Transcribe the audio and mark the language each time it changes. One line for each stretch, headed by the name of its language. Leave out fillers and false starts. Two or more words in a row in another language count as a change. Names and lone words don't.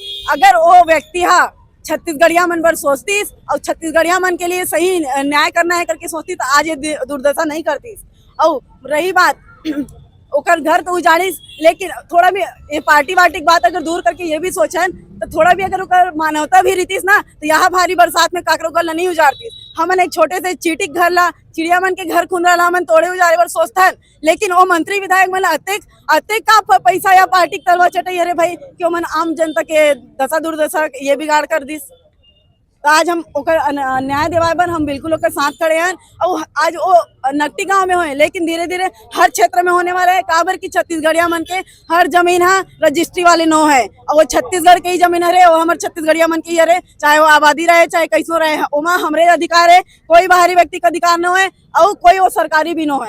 Chhattisgarhi: अगर वो व्यक्ति छत्तीसगढ़िया मन पर सोचतीस और छत्तीसगढ़िया मन के लिए सही न्याय करना है करके सोचती तो आज ये दुर्दशा नहीं करती। और रही बात ओकर घर तो उजाड़िस, लेकिन थोड़ा भी ये पार्टी वार्टी की बात अगर दूर करके ये भी सोचन तो थोड़ा भी अगर ओकर मानवता भी रहतीस ना तो यहाँ भारी बरसात में काकरो घर नहीं उजाड़तीस। हमन एक छोटे से चीटिक घर ला चिड़िया मन के घर खुंदरा ला हमन तोड़े उजाड़े बर सोचथन, लेकिन वो मंत्री विधायक मन अतेक का पैसा या पार्टी तलवा चटई अरे भाई कि ओमन आम जनता के दशा दुर्दशा ये बिगाड़ कर दिस। तो आज हम ओकर न्याय दिवाए बर हम बिल्कुल ओकर साथ खड़े हैं। और आज वो नकटी गांव में होए लेकिन धीरे धीरे हर क्षेत्र में होने वाला है। काबर की छत्तीसगढ़िया मन के हर जमीन रजिस्ट्री वाले नो है और वो छत्तीसगढ़ के ही जमीन है, वो हमारे छत्तीसगढ़िया मन की है, चाहे वो आबादी रहे चाहे कैसो रहे, ओमा हमरे अधिकार है, कोई बाहरी व्यक्ति का अधिकार न है और कोई वो सरकारी भी नो है।